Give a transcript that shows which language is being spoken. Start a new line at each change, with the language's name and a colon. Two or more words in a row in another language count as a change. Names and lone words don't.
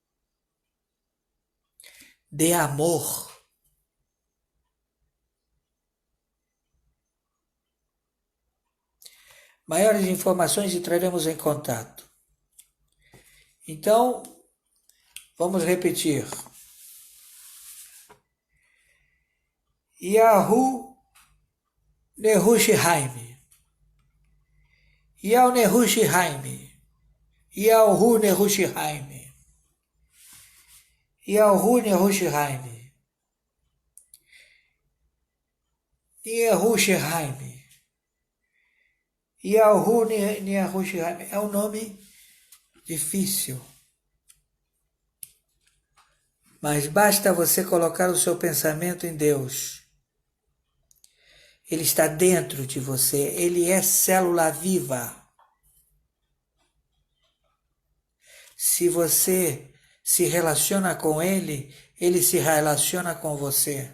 Portuguese: Dê amor. Maiores informações entraremos em contato. Então, vamos repetir. Yahu Nehushhaim. Yahu Nehushhaim. Yahu Nehushhaim. Yahu Nehushhaim. Nehushhaim. Yahu Nehushhaim. É um nome difícil. Mas basta você colocar o seu pensamento em Deus. Ele está dentro de você. Ele é célula viva. Se você se relaciona com ele, ele se relaciona com você.